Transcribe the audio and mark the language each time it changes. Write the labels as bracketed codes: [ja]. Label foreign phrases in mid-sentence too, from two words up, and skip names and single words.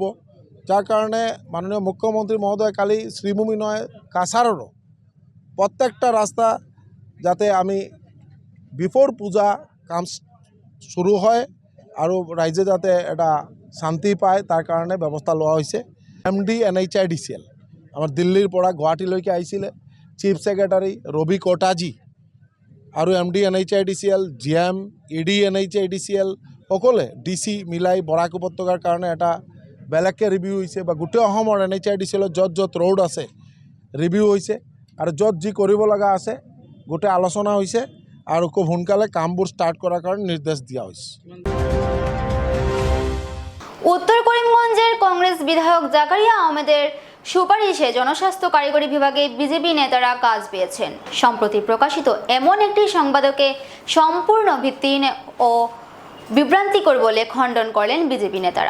[as] যাৰ কাৰণে মাননীয় মুখ্যমন্ত্ৰী মহোদয় কালি শ্ৰীভূমি নহয় কাছাড়ৰো প্ৰত্যেকটা ৰাস্তা যাতে আমি বিফোর পূজা কাম শুরু হয় আৰু ৰাইজে যাতে এটা শান্তি পায় তাৰ কাৰণে ব্যৱস্থা লোৱা হৈছে। MD NHIDCL আমাৰ দিল্লীৰ পৰা গুৱাহাটীলৈকে আহিছিলে, [en] chief secretary [as] রবি কোটাজি আৰু MD NHIDCL, GM, ED NHIDCL সকলে DC মিলাই বৰাক উপত্যকাৰ কাৰণে এটা বেলেগকৈ ৰিভিউ হৈছে, বা গোটেই অসমৰ NHIDCL য'ত য'ত ৰোড আছে ৰিভিউ হৈছে আৰু য'ত যি কৰিব লগা আছে গোটেই আলোচনা হৈছে আৰু খুব সোনকালে কামবোৰ ষ্টাৰ্ট কৰাৰ কাৰণে নিৰ্দেশ দিয়া হৈছে। [bn] উত্তর করিমগঞ্জের কংগ্রেস বিধায়ক জাকারিয়া আহমেদের সুপারিশে জনস্বাস্থ্য কারিগরি বিভাগে বিজেপি নেতারা কাজ পেয়েছেন। সম্প্রতি প্রকাশিত এমন একটি সংবাদকে সম্পূর্ণ ভিত্তিহীন ও বিভ্রান্তিকর বলে খণ্ডন করলেন বিজেপি নেতারা।